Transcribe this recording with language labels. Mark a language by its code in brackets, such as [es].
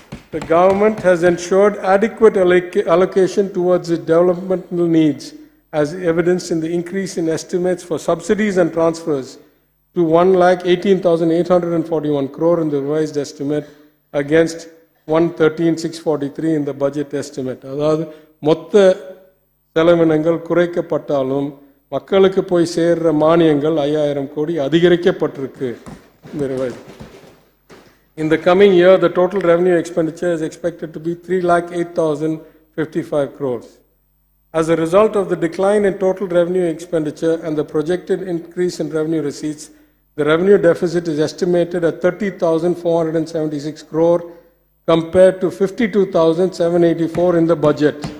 [en] The government has ensured adequate allocation towards its developmental needs, as evidenced in the increase in estimates for subsidies and transfers to 1,18,841 crore in the revised estimate against 113,643 in the budget estimate. [ta] அதாவது மொத்த செலவினங்கள் குறைக்கப்பட்டாலும் மக்களுக்கு போய் சேர்ற மானியங்கள் 5,000 கோடி அதிகரிக்கப்பட்டிருக்கு இந்த revised. [en] In the coming year, the total revenue expenditure is expected to be 3,08,055 crores. As a result of the decline in total revenue expenditure and the projected increase in revenue receipts, the revenue deficit is estimated at 30,476 crore compared to 52,784 in the budget.